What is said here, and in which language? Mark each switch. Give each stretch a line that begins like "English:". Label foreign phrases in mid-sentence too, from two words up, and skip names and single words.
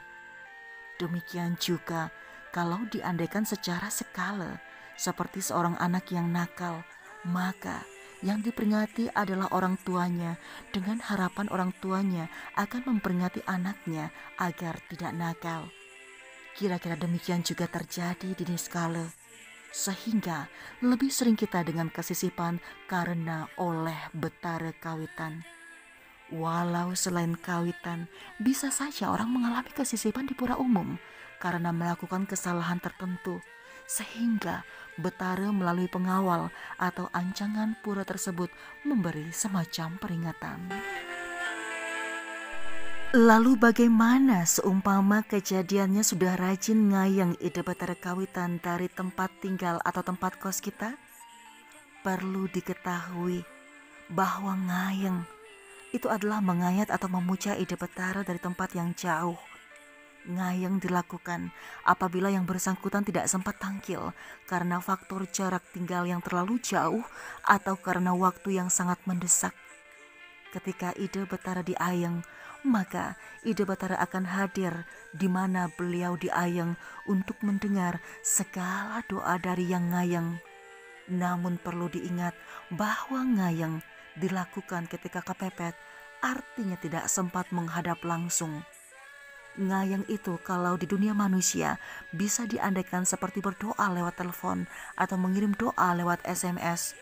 Indonesian: Demikian juga kalau diandaikan secara skala seperti seorang anak yang nakal, maka yang diperingati adalah orang tuanya dengan harapan orang tuanya akan memperingati anaknya agar tidak nakal. Kira-kira demikian juga terjadi di Niskala, sehingga lebih sering kita dengan kesisipan karena oleh betara kawitan. Walau selain kawitan, bisa saja orang mengalami kesisipan di pura umum karena melakukan kesalahan tertentu, sehingga betara melalui pengawal atau ancangan pura tersebut memberi semacam peringatan. Lalu bagaimana seumpama kejadiannya sudah rajin ngayang ide betara kawitan dari tempat tinggal atau tempat kos kita? Perlu diketahui bahwa ngayang itu adalah mengayat atau memuja ide betara dari tempat yang jauh. Ngayang dilakukan apabila yang bersangkutan tidak sempat tampil karena faktor jarak tinggal yang terlalu jauh atau karena waktu yang sangat mendesak. Ketika ide betara diayang, maka ide betara akan hadir di mana beliau diayang untuk mendengar segala doa dari yang ngayang. Namun perlu diingat bahwa ngayang dilakukan ketika kepepet, artinya tidak sempat menghadap langsung. Ngayang itu kalau di dunia manusia bisa diandaikan seperti berdoa lewat telepon atau mengirim doa lewat SMS.